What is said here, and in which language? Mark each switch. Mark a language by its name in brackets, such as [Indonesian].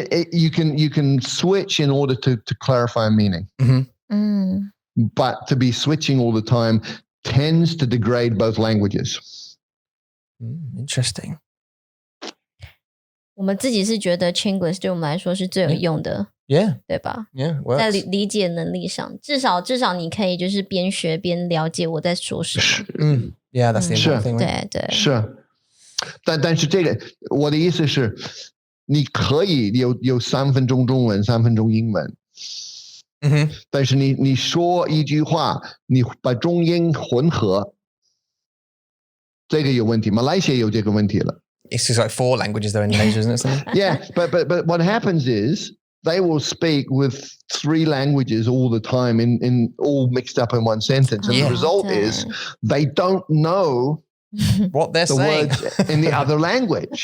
[English] You can switch in order to clarify a meaning, but to be switching all the time tends to degrade both languages. Interesting. [Chinese] 我们自己是觉得 Chinglish 对我们来说是最有用的。 [English] Yeah. [Chinese] 对吧？ [English] Yeah. [Chinese] 在理解能力上，至少你可以就是边学边了解我在说什么。 [English] Yeah, that's the important thing. [Chinese] 对。是，但是这个我的意思是，你可以有3分钟中文，3分钟英文。但是你说一句话，你把中英混合，这个有问题。马来西亚有这个问题了。 [English] It's just like 4 languages though in Malaysia, isn't it? Something? Yeah, but what happens is they will speak with 3 languages all the time in all mixed up in one sentence. And the result is they don't know what they're saying words in the other language.